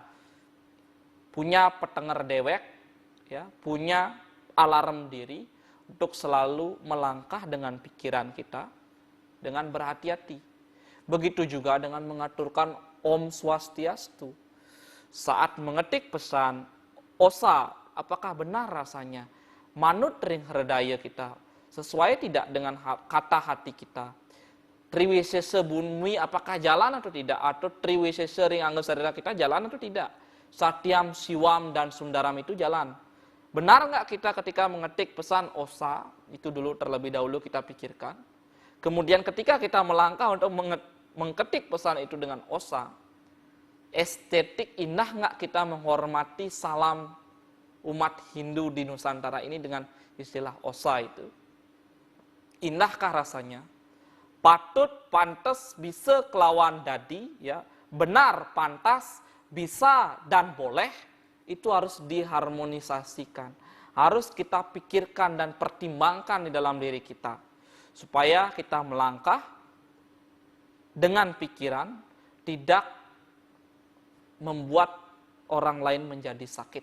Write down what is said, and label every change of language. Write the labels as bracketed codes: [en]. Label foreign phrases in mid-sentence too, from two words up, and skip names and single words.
[id] Punya [ban] petenger dewek, [id] ya, punya alarm diri untuk selalu melangkah dengan pikiran kita dengan berhati-hati. Begitu juga dengan mengaturkan Om Swastiastu. Saat mengetik pesan Osa, apakah benar rasanya? [ban] Manut ring herdaya kita [id] Sesuai tidak dengan kata hati kita? Triwisese bumi apakah jalan atau tidak? Atau triwisese [ban] ring angga sarira [id] kita jalan atau tidak? [ban] Satyam, Siwam, [id] dan Sundaram itu jalan. Benar nggak kita ketika mengetik pesan osa, itu dulu terlebih dahulu kita pikirkan. Kemudian ketika kita melangkah untuk mengketik pesan itu dengan osa, estetik indah nggak kita menghormati salam umat Hindu di Nusantara ini dengan istilah osa itu? Indahkah rasanya? [ban] Patut, pantas, bisa kelawan dadi, [id] ya, benar, pantas, bisa dan boleh, itu harus diharmonisasikan. Harus kita pikirkan dan pertimbangkan di dalam diri kita. Supaya kita melangkah dengan pikiran, tidak membuat orang lain menjadi sakit.